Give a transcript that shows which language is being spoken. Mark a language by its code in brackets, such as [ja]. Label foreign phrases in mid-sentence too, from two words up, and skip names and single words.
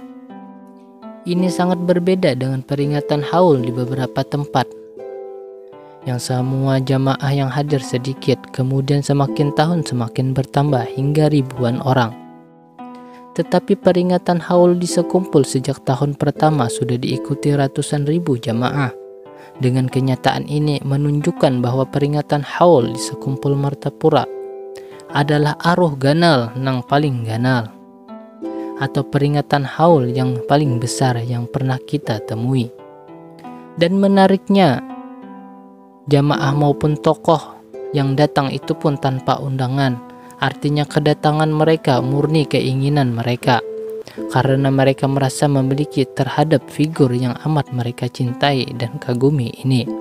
[id] Ini sangat berbeda dengan peringatan haul di beberapa tempat, yang semua jamaah yang hadir sedikit, kemudian semakin tahun semakin bertambah hingga ribuan orang. Tetapi peringatan haul di sekumpul sejak tahun pertama sudah diikuti ratusan ribu jamaah. Dengan kenyataan ini menunjukkan bahwa peringatan haul di sekumpul Martapura adalah [bjn] aruh ganal nang paling ganal, [id] atau peringatan haul yang paling besar yang pernah kita temui. Dan menariknya, jamaah maupun tokoh yang datang itu pun tanpa undangan. Artinya kedatangan mereka murni keinginan mereka, karena mereka merasa memiliki terhadap figur yang amat mereka cintai dan kagumi ini.